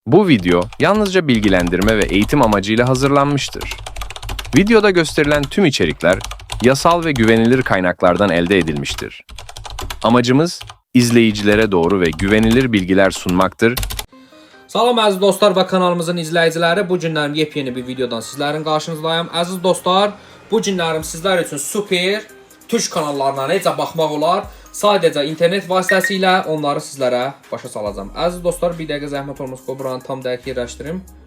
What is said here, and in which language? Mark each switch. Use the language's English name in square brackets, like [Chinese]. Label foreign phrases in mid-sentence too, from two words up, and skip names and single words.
[Turkish] Bu video yalnızca bilgilendirme ve eğitim amacıyla hazırlanmıştır. Videoda gösterilen tüm içerikler yasal ve güvenilir kaynaklardan elde edilmiştir. Amacımız izleyicilere doğru ve güvenilir bilgiler sunmaktır. [Azerbaijani] Salam əziz dostlar və kanalımızın izləyiciləri, bu günlərim yepyeni bir videodan sizlərin qarşınızdayım. Əziz dostlar, bu günlərim sizlər üçün super türk kanallarına necə baxmaq olar, sadəcə internet vasitəsilə onları sizlərə başa salacağım. Əziz dostlar, bir dəqiqə zəhmət olmasa buranı tam dəqiq yerləşdirim.